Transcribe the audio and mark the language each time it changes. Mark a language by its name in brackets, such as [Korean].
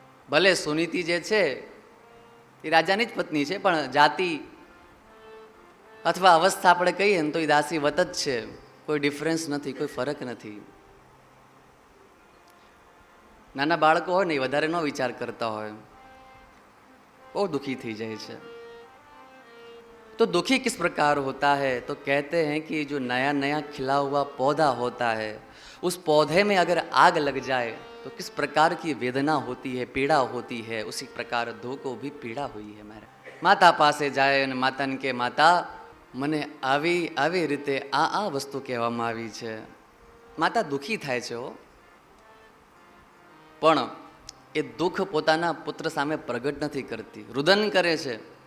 [Gujarati] ભલે સુનીતિ જે છે એ રાજાની જ પત્ની છે, પણ જાતિ અથવા અવસ્થા આપણે કહીએ ને તો એ દાસી વત જ છે. કોઈ ડિફરન્સ નથી, કોઈ ફરક નથી. નાના બાળકો હોય ને એ વધારે ન વિચાર કરતા હોય, બહુ दुखी થઈ જાય છે. [Hindi] तो दुखी किस प्रकार होता है? तो कहते हैं कि जो नया नया खिला हुआ पौधा होता है, उस पौधे में अगर आग लग जाए तो किस प्रकार की वेदना होती है, पीड़ा होती है, उसी प्रकार धो को भी पीड़ा हुई है. [Gujarati] मारा माता પાસે જાય અને માતાને કે માતા મને આવી આવી રીતે આ વસ્તુ કહેવામાં આવી છે. માતા દુઃખી થાય છે પણ એ દુઃખ પોતાના પુત્ર સામે પ્રગટ નથી કરતી, રુદન કરે છે.